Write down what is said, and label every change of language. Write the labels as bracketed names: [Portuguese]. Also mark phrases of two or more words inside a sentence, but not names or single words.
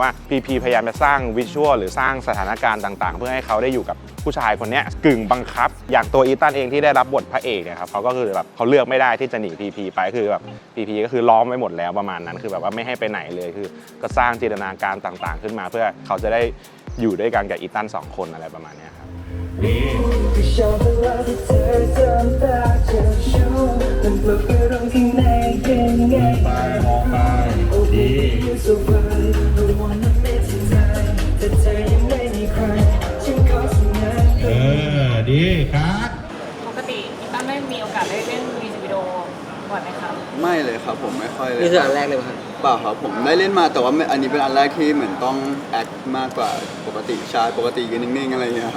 [Thai] ว่าพีพีพยายามจะสร้างวิชวลหรือสร้างสถานการณ์ต่างๆเพื่อให้เขาได้อยู่กับผู้ชายคนนี้กึ่งบังคับอย่างตัวอีตันเองที่ได้รับบทพระเอกเนี่ยครับเขาก็คือแบบเขาเลือกไม่ได้ที่จะหนีพีพีไปคือแบบพีพีก็คือล้อมไว้หมดแล้วประมาณนั้นคือแบบว่าไม่ให้ไปไหนเลยคือก็สร้างจินตนาการต่างๆขึ้นมาเพื่อเขาจะได้อยู่ด้วยกันกับอีตัน2 คนอะไรประมาณนี้ครับ ชอบเวลาที่เธอทำตาเจ้าชู้มันปลุกอารมณ์ข้างในยังไงมองไปดี [English] so fine I wanna make you mine [Thai] แต่เธอยังไม่มีใครฉันขอสัญญา ดีครับ ปกติพี่ตั้มได้มีโอกาสได้เล่นมิวสิกวิดีโอบ่อยไหมครับ ไม่เลยครับผมไม่ค่อยเลย นี่คืออันแรกเลยครับ เปล่าครับผมได้เล่นมาแต่ว่าอันนี้เป็นอันแรกที่เหมือนต้องแอคมากกว่าปกติใช่ปกติก็นิ่งๆอะไรอย่างเงี้ยครับ